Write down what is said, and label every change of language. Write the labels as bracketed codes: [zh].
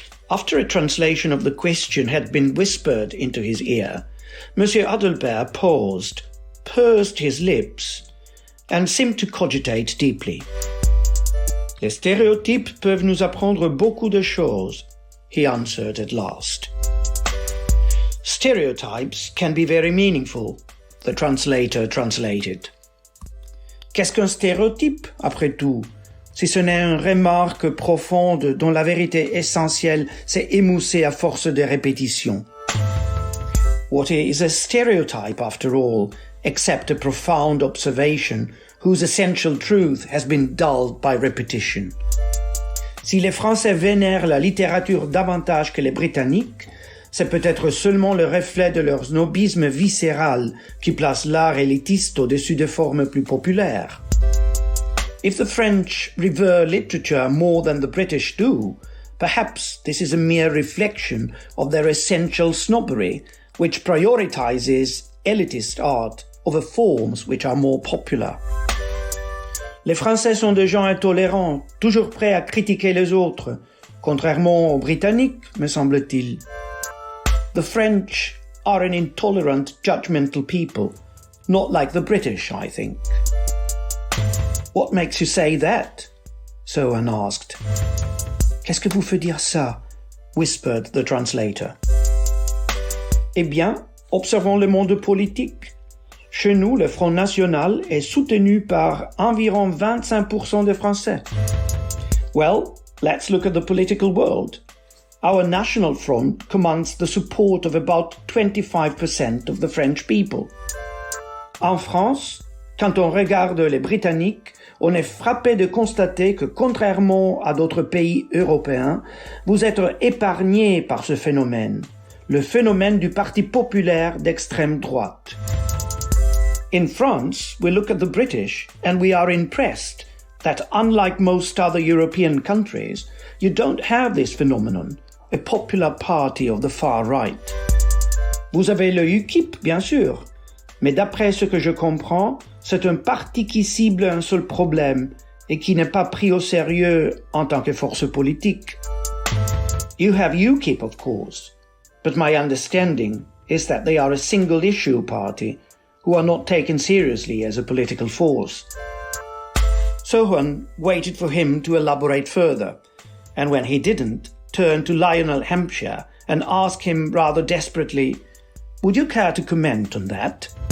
[en] After a translation of the question had been whispered into his ear, Monsieur Adalbert paused, pursed his lips, and seemed to cogitate deeply. [fr] "Les stéréotypes peuvent nous apprendre beaucoup de choses," [en] he answered at last. "Stereotypes can be very meaningful," the translator translated. [fr] Qu'est-ce qu'un stéréotype, après tout, si ce n'est une remarque profonde dont la vérité essentielle s'est émoussée à force de répétition? [en] What is a stereotype, after all, except a profound observation whose essential truth has been dulled by repetition? [fr] Si les Français vénèrent la littérature davantage que les Britanniques, c'est peut-être seulement le reflet de leur snobisme viscéral qui place l'art élitiste au-dessus des formes plus populaires. [en] If the French revere literature more than the British do, perhaps this is a mere reflection of their essential snobbery, which prioritizes elitist art over forms which are more popular. [fr] Les Français sont des gens intolérants, toujours prêts à critiquer les autres, contrairement aux Britanniques, me semble-t-il. [en] The French are an intolerant, judgmental people, not like the British, I think. "What makes you say that?" Sohan asked. [fr] "Qu'est-ce que vous fait dire ça?" [en] whispered the translator. [fr] "Eh bien, observons le monde politique. Chez nous, le Front National est soutenu par environ 25% des Français. [en] Well, let's look at the political world. Our National Front commands the support of about 25% of the French people. [fr] En France, quand on regarde les Britanniques, on est frappé de constater que, contrairement à d'autres pays européens, vous êtes épargnés par ce phénomène, le phénomène du Parti populaire d'extrême droite. [en] In France, we look at the British and we are impressed that, unlike most other European countries, you don't have this phenomenon, a popular party of the far right. [fr] Vous avez le UKIP, bien sûr, mais d'après ce que je comprends, c'est un parti qui cible un seul problème et qui n'est pas pris au sérieux en tant que force politique. [en] You have UKIP, of course, but my understanding is that they are a single-issue party who are not taken seriously as a political force." Sohan waited for him to elaborate further, and when he didn't, turned to Lionel Hampshire and asked him rather desperately, "Would you care to comment on that?"